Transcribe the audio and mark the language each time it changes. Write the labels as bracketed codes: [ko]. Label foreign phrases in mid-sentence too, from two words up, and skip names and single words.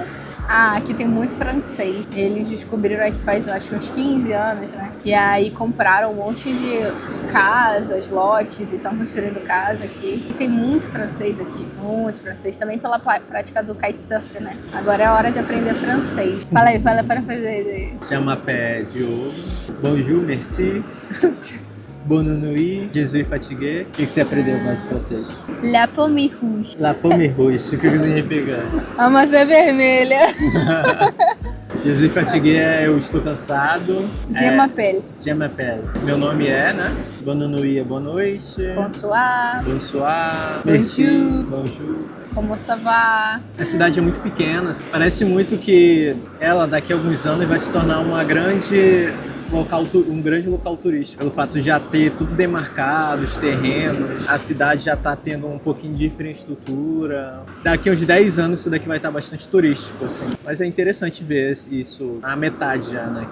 [pt] Ah, aqui tem muito francês. Eles descobriram aqui faz, acho que uns 15 anos, né? E aí compraram um monte de casas, lotes, e estão construindo casa aqui. E tem muito francês aqui, muito francês. Também pela prática do kitesurf, né? Agora é a hora de aprender francês. Fala aí, fala para fazer aí. Chama pé de ovo. [fr] Bonjour, merci. Bonne nuit, je suis fatigué. [pt] O que você aprendeu mais de francês? [fr] La pomme rouge. La pomme rouge, [pt] o que significa? A maçã vermelha. [fr] Je suis fatigué [pt] é eu estou cansado. [fr] Je m'appelle. Je m'appelle. [pt] Meu nome é, né? [fr] Bonne nuit [pt] é boa noite. [fr] Bonsoir. Bonsoir. Bonjour. Merci. Bonjour. Como ça va? [pt] A cidade é muito pequena. Parece muito que ela daqui a alguns anos vai se tornar um grande local turístico. Pelo fato de já ter tudo demarcado, os terrenos, a cidade já está tendo um pouquinho de infraestrutura. Daqui a uns 10 anos isso daqui vai estar bastante turístico, assim. Mas é interessante ver isso a metade já, né?